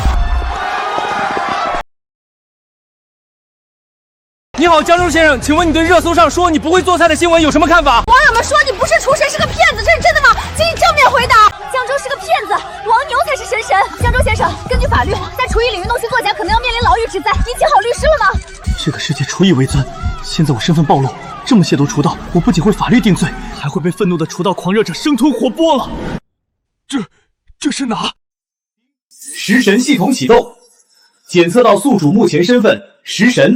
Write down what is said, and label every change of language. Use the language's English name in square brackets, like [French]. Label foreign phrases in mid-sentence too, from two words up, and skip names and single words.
[Chinese] 你好，江州先生，请问你对热搜上说你不会做菜的新闻有什么看法？网友们说你不是厨神，是个骗子，这是真的吗？请你正面回答。江州是个骗子，王牛才是神神。江州先生，根据法律，在厨艺领域弄虚作假，可能要面临牢狱之灾。您请好律師了嗎？這個世界廚藝為尊，現在我身份暴露，這麼褻瀆廚道，我不僅會法律定罪，還會被憤怒的廚道狂熱者生吞活剝了。這是哪？食神系統啟動，檢測到宿主目前身份食神。